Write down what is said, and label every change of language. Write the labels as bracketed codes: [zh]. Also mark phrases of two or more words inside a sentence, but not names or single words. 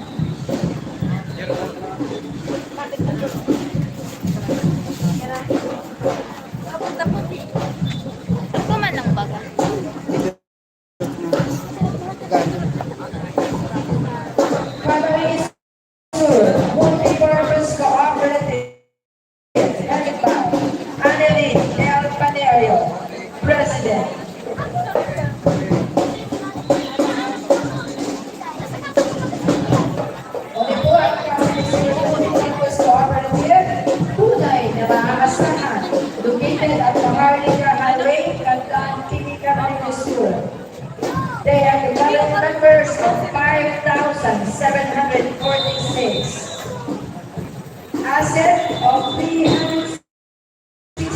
[bik] Ako man lang baga. Camarines Sur, Multipurpose Cooperative, headed by Annalyn L. Panerio, President. Okay po ang Camarines Sur Multipurpose Cooperative, tunay na maaasahan, [en] located at [bik] Maharlika Highway, Canton, Camarines Sur. [en] They have developed members of 5,746. Asset of 300